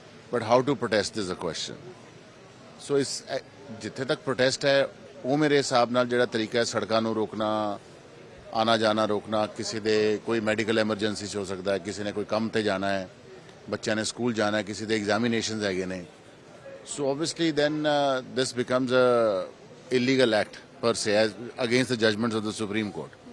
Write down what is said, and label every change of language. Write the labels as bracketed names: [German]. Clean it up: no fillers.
[English] But how to protest is a question. [Punjabi] So is ਜਿੱਥੇ ਤੱਕ protest ਹੈ ਉਹ ਮੇਰੇ ਹਿਸਾਬ ਨਾਲ ਜਿਹੜਾ ਤਰੀਕਾ ਹੈ, ਸੜਕਾਂ ਨੂੰ ਰੋਕਣਾ, ਆਣਾ ਜਾਣਾ ਰੋਕਣਾ, ਕਿਸੇ ਦੇ ਕੋਈ ਮੈਡੀਕਲ ਐਮਰਜੈਂਸੀ ਹੋ ਸਕਦਾ ਹੈ, ਕਿਸੇ ਨੇ ਕੋਈ ਕੰਮ ਤੇ ਜਾਣਾ ਹੈ, ਬੱਚਿਆਂ ਨੇ ਸਕੂਲ ਜਾਣਾ ਹੈ, ਕਿਸੇ ਦੇ ਐਗਜ਼ਾਮੀਨੇਸ਼ਨਸ ਹੈਗੇ ਨੇ। [English] So obviously then this becomes a illegal act per se as against the judgments of the Supreme Court.